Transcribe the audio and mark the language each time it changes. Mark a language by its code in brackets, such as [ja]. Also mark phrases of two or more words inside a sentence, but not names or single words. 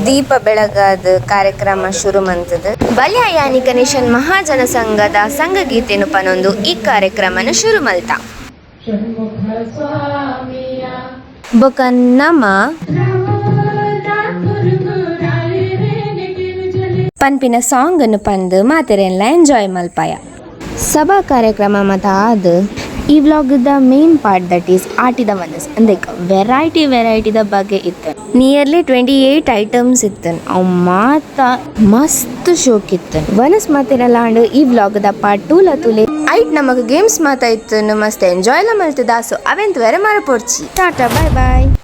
[tcy] ದೀಪ ಬೆಳಗಾದ ಕಾರ್ಯಕ್ರಮ ಶುರು ಮಂತದ ಬಲ್ಯ ಯಾನಿ ಗಣೇಶನ್ ಮಹಾಜನ ಸಂಘದ ಸಂಘಗೀತೆನು ಪನೊಂದು ಈ ಕಾರ್ಯಕ್ರಮನ ಶುರು ಮಲ್ತ ಬೊಕ ನಮ ಪನ್ಪಿನ ಸಾಂಗ್ ಅನ್ನು ಪಂದು ಮಾತೆರೆಲ್ಲ ಎಂಜಾಯ್ ಮಲ್ಪಾಯ. ಸಭಾ ಕಾರ್ಯಕ್ರಮ ಮತ ಆದ ಈ ವ್ಲಾಗ್ದ [en] main part that is [tcy] ಆಟಿದ ವನಸ್ ಅಂದ್ರೆ ವೆರೈಟಿದ ಬಗ್ಗೆ ಇತ್ತು. [en] nearly 28 items [tcy] ಇತ್ತನ್. ಅವು ಮಾತ ಮಸ್ತ್ ಶೋಕ್ ಇತ್ತನ್. ವನಸ್ ಮಾತೆರಲ್ಲ ಈ ವ್ಲಾಗ್ದ ಪಾರ್ಟ್ 2 ಲತುಲೆ ಐಟ್ ನಮಗ್ ಗೇಮ್ಸ್ ಮಾತ ಇತ್ತು ಮಸ್ತ್ ಎಂಜಾಯ್ ಲ ಮಲ್ತದ. ಸೊ ಅವೆಂತ ವೆರೆ ಮರಪೊಡ್ಚಿ. [en] ta-ta bye bye.